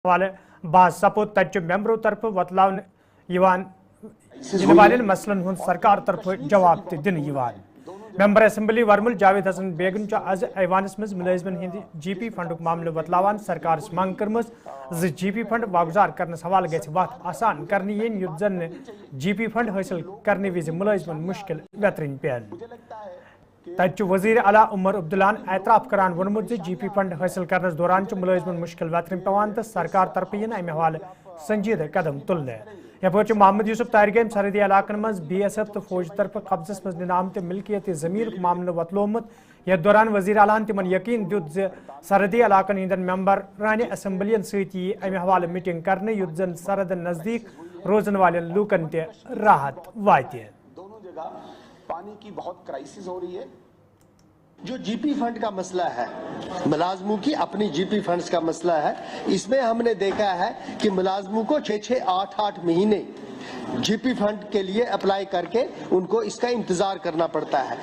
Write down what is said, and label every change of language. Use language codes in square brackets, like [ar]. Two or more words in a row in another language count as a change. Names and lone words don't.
[ks] حوالہ باز سپود تچ ممبرو طرف وتلاون والن مسلن ہند سرکار طرف جواب دن ممبر اسمبلی ورمل جاوید حسن بیگن آز ایوانس مز ملازمن ہند [en] GP fund [ks] معاملہ وتلاوان سرکارس منگ کرمز [en] GP fund [ks] واگزار کرنس حوالہ گھِ وت آسان کرنے ین یُتھ زن [en] GP fund [ks] حاصل کرنے وز ملازمن مشکل ویترن پین تچ وزیر اعلیٰ عمر عبداللہ اعتراف کران وونمت [en] GP fund [ks] حاصل کرنس دوران ملازمن مشکل ویترن پیوان تو سرکار طرف ین امہ حوالہ سنجیدہ قدم تلنے یپر محمد یوسف تارگین سرحدی علاقن مز بی ایس ایف تو فوج طرف قبضس مز نظام تو ملکیت زمین معاملہ وتلومت یتھ دوران وزیر اعلیٰ تمن یقین دیت سرحدی علاقن ہندن ممبران اسمبلین ست امہ حوالہ میٹنگ کرنے یُتھ زن سرحدن نزدیک روزن والن لوکن تہ راحت واتہ [ur] دونوں جگہ پانی کی بہت کرائسس ہو رہی ہے. جو جی پی فنڈ کا مسئلہ ہے، ملازموں کی اپنی جی پی فنڈز کا مسئلہ ہے، اس میں ہم نے دیکھا ہے کہ ملازموں کو 6-8 مہینے جی پی فنڈ کے لیے اپلائی کر کے ان کو اس کا انتظار کرنا پڑتا ہے.